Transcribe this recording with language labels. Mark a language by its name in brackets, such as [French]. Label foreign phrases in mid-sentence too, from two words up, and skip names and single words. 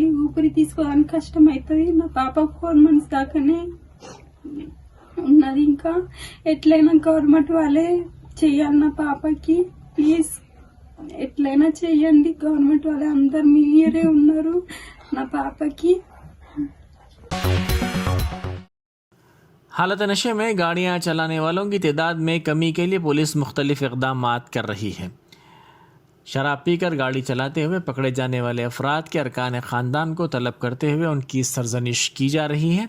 [Telugu] ఊపిరి తీసుకోవడానికి కష్టమవుతుంది. నా పాప 4 months దాకానే ఉన్నది. ఇంకా ఎట్లయినా గవర్నమెంట్ వాళ్ళే చెయ్యాలి నా పాపకి. ప్లీజ్ ఎట్లయినా చెయ్యండి గవర్నమెంట్ వాళ్ళే. అందరు మీరే ఉన్నారు నా పాపకి. [Urdu] حالت نشے میں گاڑیاں چلانے والوں کی تعداد میں کمی کے لیے پولیس مختلف اقدامات کر رہی ہے. شراب پی کر گاڑی چلاتے ہوئے پکڑے جانے والے افراد کے ارکان خاندان کو طلب کرتے ہوئے ان کی سرزنش کی جا رہی ہے.